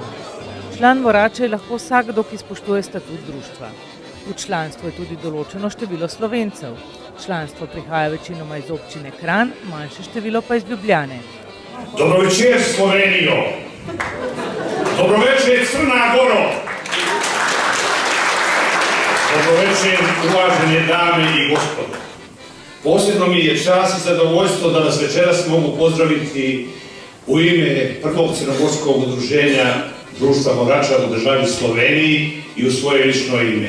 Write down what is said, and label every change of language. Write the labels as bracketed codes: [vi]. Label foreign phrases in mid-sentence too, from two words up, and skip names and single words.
[sl] Član Morače je lahko vsakdo, ki spoštuje statut društva. V članstvu je tudi določeno število Slovencev. Članstvo prihaja večinoma iz občine Kranj, manjše število pa iz Ljubljane. [sr] Dobro večer, Slovenijo! Dobro večer, Crna Goro! Dobro večer, uvažene dame i gospodo. Posebno mi je čast i zadovoljstvo da nas večeras mogu pozdraviti u ime prvog crnogorskog udruženja Društva Morača u državi Sloveniji i u svoje lično ime.